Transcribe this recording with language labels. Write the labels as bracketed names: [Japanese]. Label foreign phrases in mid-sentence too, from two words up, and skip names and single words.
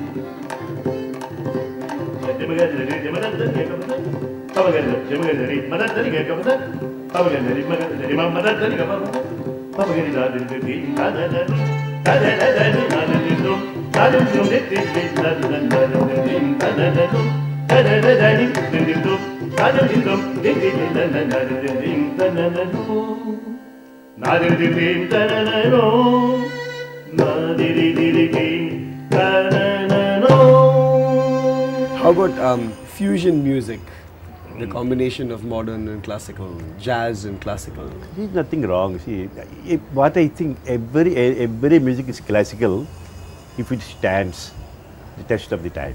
[English] ಜಮದತ್ತನಿಗೆ ಕವನ ಅವಗೆ ಜಮದತ್ತನಿಗೆ ಮದತ್ತನಿಗೆ ಕವನ ಅವಗೆ ಮದತ್ತನಿಗೆ ಮದತ್ತನಿಗೆ ಕವನ ಅವಗೆ ನಾದಿರ್ದಿ ನಾದನನಿ ತದನನಿ ನಾದನಿದು ನಾದಿರು ದಿತ್ತಿಲ್ಲ ನಾದನನಿ ತದನನು ತದನನಿ ದಿದ್ದು ನಾದಿರು ದಿತ್ತಿಲ್ಲ ನಾದನನಿ ತದನನು ನಾದಿರ್ದಿ ತದನನು How about fusion music? The combination of modern and classical, jazz and classical. There's nothing wrong. See, what I think every music is classical if it stands the test of the time.